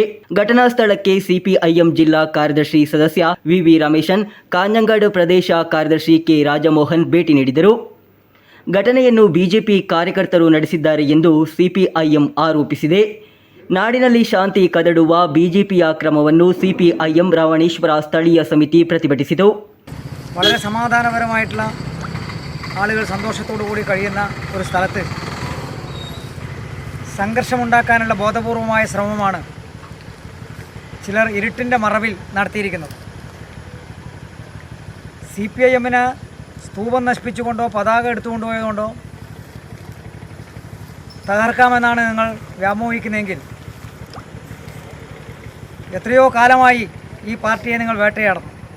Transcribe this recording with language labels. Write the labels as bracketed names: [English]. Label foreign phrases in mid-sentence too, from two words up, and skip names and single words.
[Kannada] ಘಟನಾ ಸ್ಥಳಕ್ಕೆ ಸಿಪಿಐಎಂ ಜಿಲ್ಲಾ ಕಾರ್ಯದರ್ಶಿ ಸದಸ್ಯ ವಿವಿ ರಮೇಶನ್, ಕಾಂಜಂಗಾಡು ಪ್ರದೇಶ ಕಾರ್ಯದರ್ಶಿ ಕೆ ರಾಜಮೋಹನ್ ಭೇಟಿ ನೀಡಿದರು. ಘಟನೆಯನ್ನು ಬಿಜೆಪಿ ಕಾರ್ಯಕರ್ತರು ನಡೆಸಿದ್ದಾರೆ ಎಂದು ಸಿಪಿಐಎಂ ಆರೋಪಿಸಿದೆ. നാടിನಲ್ಲಿ ಶಾಂತಿ ಕದಡುವ ಬಿಜೆಪಿಯ ಕ್ರಮವನ್ನು സിപിഐഎം ರಾವಣೇಶ್ವರ ಸ್ಥಳೀಯ ಸಮಿತಿ ಪ್ರತಿಭಟಿಸಿತು. [Malayalam] വളരെ സമാധാനപരമായിട്ടുള്ള ആളുകൾ സന്തോഷത്തോടു കൂടി കഴിയുന്ന ഒരു സ്ഥലത്ത് സംഘർഷമുണ്ടാക്കാനുള്ള ബോധപൂർവമായ ശ്രമമാണ് ചിലർ ഇരുട്ടിൻ്റെ മറവിൽ നടത്തിയിരിക്കുന്നത്. സിപിഐഎമ്മിന് സ്തൂപം നശിപ്പിച്ചുകൊണ്ടോ പതാക എടുത്തുകൊണ്ടുപോയതുകൊണ്ടോ തകർക്കാമെന്നാണ് നിങ്ങൾ വ്യാമോഹിക്കുന്നതെങ്കിൽ എത്രയോ കാലമായി ഈ പാർട്ടിയെ നിങ്ങൾ വേട്ടയാടുന്നു.